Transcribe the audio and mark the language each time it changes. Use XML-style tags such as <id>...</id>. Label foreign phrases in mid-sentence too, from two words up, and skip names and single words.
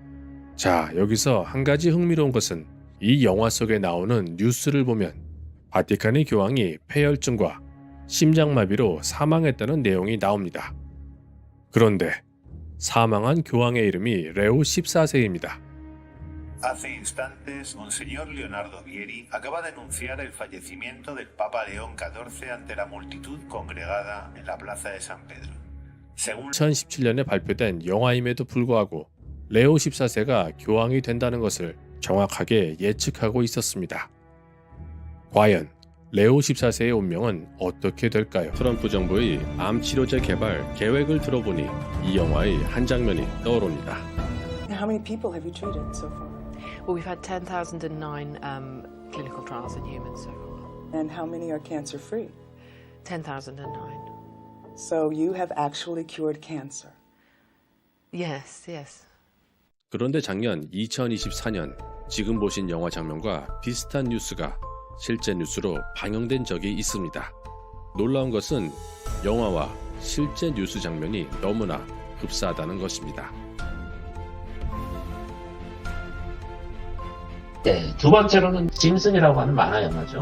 <ko>자, 여기서 한 가지 흥미로운 것은 이 영화 속에 나오는 뉴스를 보면 바티칸의 교황이 폐혈증과 심장마비로 사망했다는 내용이 나옵니다. 그런데 사망한 교황의 이름이 레오 14세입니다.</ko> <es>Hace instantes, Monseñor Leonardo Vieri acaba de anunciar el fallecimiento del Papa León XIV ante la multitud congregada en la Plaza de San Pedro. Según</es> <ko>2017년에 발표된 영화임에도 불구하고 레오 14세가 교황이 된다는 것을 정확하게 예측하고 있었습니다. 과연 레오 14세의 운명은 어떻게 될까요? 트럼프 정부의 암 치료제 개발 계획을 들어보니 이 영화의 한 장면이 떠오릅니다.</ko> <en>How many people have you treated so far? Well, we've had 10,009 clinical trials in humans so far. And how many are cancer free? 10,009. So you have actually cured cancer. Yes, yes.</en> <ko>그런데 작년 2024년 지금 보신 영화 장면과 비슷한 뉴스가 실제 뉴스로 방영된 적이 있습니다. 놀라운 것은 영화와 실제 뉴스 장면이 너무나 흡사하다는 것입니다. 네, 두 번째로는 짐슨이라고 하는 만화 영화죠.</ko>